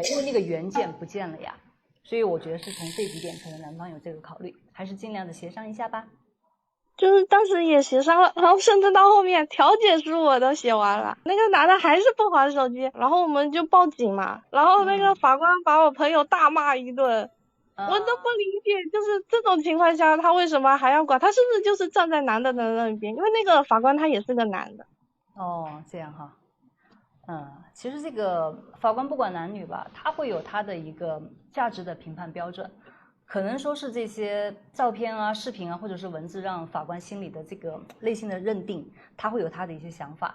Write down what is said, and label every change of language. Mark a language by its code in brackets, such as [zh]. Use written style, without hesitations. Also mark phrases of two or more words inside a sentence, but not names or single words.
[zh] 因為那個原件不見了呀。所以我覺得是從這幾點，可能男方有這個考慮，還是盡量的協商一下吧。就是當時也協商了，然後甚至到後面調解書我都寫完了，那個男的還是不還手機，然後我們就報警嘛，然後那個法官把我朋友大罵一頓，我都不理解，就是這種情況下他為什麼還要管？他是不是就是站在男的的那邊？因為那個法官他也是個男的。哦，這樣哈。其實這個法官不管男女吧，他會有他的一個價值的評判標準。可能說是這些照片啊、視頻啊，或者是文字，讓法官心裡的這個內心的認定，他會有他的一些想法。